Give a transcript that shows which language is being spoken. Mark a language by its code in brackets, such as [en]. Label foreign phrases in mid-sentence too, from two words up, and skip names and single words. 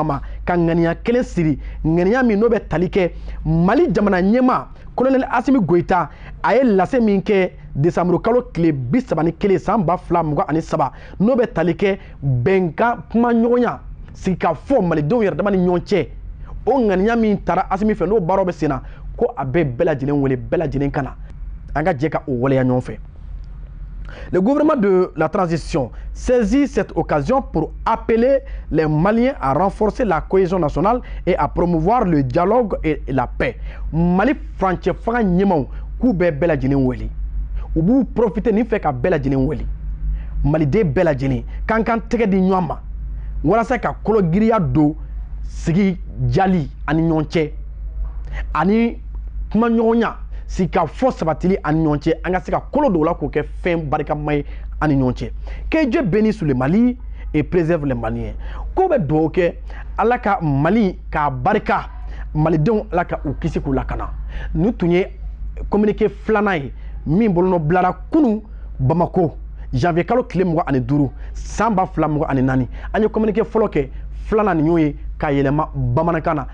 [bm] ma ka ŋaniya kelen siri ŋaniya min n'o bɛ tali kɛ Mali jamana ɲɛmaa Colonel Assimi Goïta a ye lase min kɛ décembre kalo tile 31 san 2023 n'o bɛ tali kɛ bɛnkan kuma ɲɔgɔnya sigi ka fɔ malidenw yɛrɛ dama ni ɲɔgɔn cɛ o ŋaniya min taara Assimi fɛ n'o baaraw bɛ sen na ko a bɛ bɛɛ lajɛlen wele bɛɛ lajɛlen kana an ka jɛ ka o waleya ɲɔgɔn fɛ. [fr] Le gouvernement de la transition saisit cette occasion pour appeler les Maliens à renforcer la cohésion nationale et à promouvoir le dialogue et la paix. [bm] Mali furancɛ faga ɲɛmaw k'u bɛ bɛɛ lajɛlen wele u b'u profiter nin fɛ ka bɛɛ lajɛlen wele maliden bɛɛ lajɛlen k'an k'an tɛgɛ di ɲɔgɔn ma walasa ka kologiriya don sigi jali ani ɲɔgɔn cɛ ani kuma ɲɔgɔnya si ka fɔ sabatili ani ɲɔgɔn cɛ an ka se ka kolo dɔw la k'o kɛ fɛn barikama ye ani ɲɔgɔn cɛ. [fr] Que Dieu bénisse sur le Mali et préserve les Maliens. [bm] Ko bɛ dugawu kɛ Ala ka Mali k'a barika malidenw Ala ka u kisi k'u lakana. Nin tun ye communiqué filanan ye min bolonɔ bilara kunu Bamako janvier kalo tile 25 san 2024 an ye communiqué fɔlɔ kɛ filanan nin y'o ye k'a yɛlɛma bamanankan na.